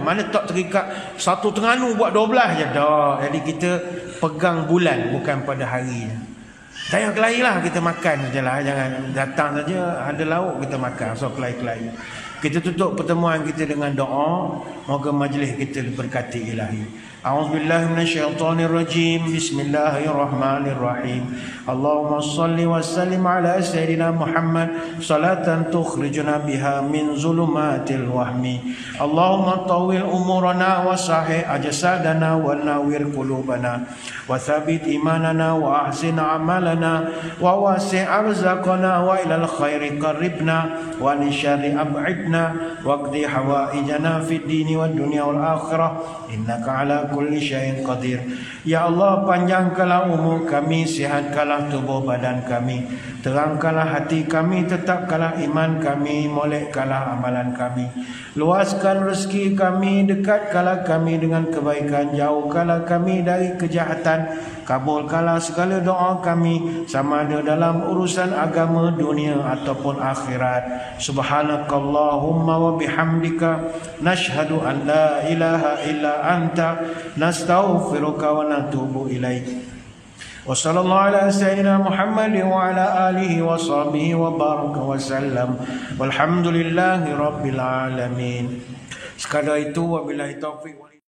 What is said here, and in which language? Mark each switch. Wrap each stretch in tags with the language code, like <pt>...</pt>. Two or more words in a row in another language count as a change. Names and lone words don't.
<ms>Mana tak terikat satu Terengganu buat 12 je dah. Jadi kita pegang bulan bukan pada hari. Tak payah kelahi lah, kita makan sajalah. Jangan datang saja ada lauk kita makan. So kelahi-kelahi. Kita tutup pertemuan kita dengan doa. Moga majlis kita diberkati ilahi.</ms> <ar>أعوذ بالله من الشيطان الرجيم. بسم الله الرحمن الرحيم. اللهم صل وسلم على سيدنا محمد صلاة تخرجنا بها من ظلمات الوهم. اللهم طول أعمارنا وصحح أجسادنا ونور قلوبنا وثبت إيماننا وأحسن أعمالنا ووسع أرزاقنا وإلى الخير قربنا وللشر أبعدنا واقض حوائجنا في الدين والدنيا والآخرة إنك على كل شيء قدير.</ar> <ms>Ya Allah, panjangkanlah umur kami, sihatkanlah tubuh badan kami, terangkanlah hati kami, tetapkanlah iman kami, molekkanlah amalan kami, luaskan rezeki kami, dekatkanlah kami dengan kebaikan, jauhkanlah kami dari kejahatan, kabulkanlah segala doa kami sama ada dalam urusan agama, dunia ataupun akhirat.</ms> <ar>سبحانك اللهم وبحمدك نشهد أن لا إله إلا أنت نستغفرك ونتوب إليك. وصلى الله على سيدنا محمد وعلى آله وصحبه وبارك وسلم. والحمد لله رب العالمين.</ar> <ms>Sekadar itu,</ms> <ar>وبالله التوفيق.</ar>